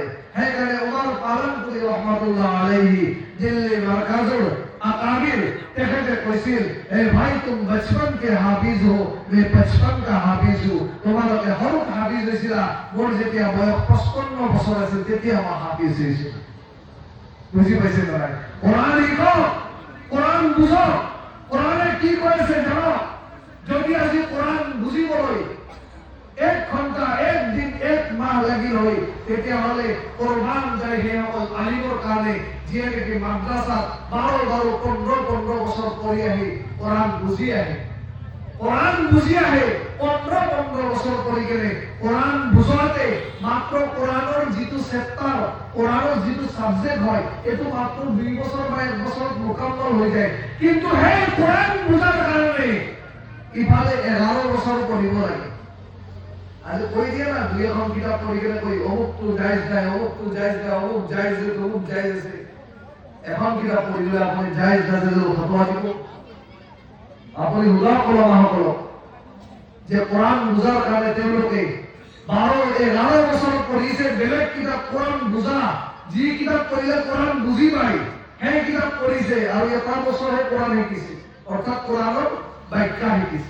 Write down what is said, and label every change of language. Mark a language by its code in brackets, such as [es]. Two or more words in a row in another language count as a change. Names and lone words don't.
[as] সেইকাৰণে উমৰ পালনপুৰি ৰহমাতুল্লাহ আলাইহি দিল্লী মাৰ্কাজৰ আকাবিৰ তেখেতে কৈছিল, [hi] ए भाई तुम बचपन के हाफ़िज़ हो, मैं 55 का हाफ़िज़ हो। [as] তোমালোকে সৰুত হাফিজ হৈছিলা, মোৰ যেতিয়া বয়স 55 বছৰ আছিল তেতিয়া মই হাফিজ হৈছিলো। বুজি পাইছে নাই? কোরআন শিকক, কোরআন বুঝক, কোরআনে কি কৈছে জানক। যদি আজি কোরআন বুজিবলৈ 1 ঘণ্টা, 1 দিন, 1 মাহ লাগিল হয়, তেতিয়াহ'লে কোরবান যায় সেইসকল আলিমৰ কাৰণে যিয়ে নেকি মাদ্ৰাছাত 12 15 বছৰ পঢ়ি আহি কোরআন বুজি আহে, কোরআন বুজি আহে। 15 বছৰ পঢ়ি কেনে কোরআন বুজোৱাতে মাত্ৰ কোরআনৰ যিটো চেপ্টাৰ, কোরআনৰ যিটো সাবজেক্ট হয়, এইটো মাত্ৰ 2 বছৰ বা 1 বছৰত মুকাম্মল হৈ যায়। কিন্তু সেই কোরআন বুজাৰ কাৰণে ইফালে 11 বছৰ পঢ়িব লাগে। আজি কৈ দিয়ে না, 2-এখন কিতাপ পঢ়ি কেনে কৈ অমুকটো জায়েজ নাই, অমুকটো জায়েজ নাই, অমুক জায়েজ আছে, অমুক জায়েজ আছে। এখন কিতাপ পঢ়িলে আপুনি জায়েজ নাজানিলেও ফতোৱা দিব। আপুনি হুজুৰ ওলামাসকলক যে কোরআন বুজাৰ কাৰণে তেওঁলোকে 12-11 বছৰ পঢ়িছে, বেলেগ কিতাপ কোরআন বুজা, যি কিতাপ পঢ়িলে কোরআন বুজি পায় সেই কিতাপ পঢ়িছে, আৰু 1 বছৰহে কোরআন শিকিছে, অৰ্থাৎ কোরআনৰ ব্যাখ্যা শিকিছে।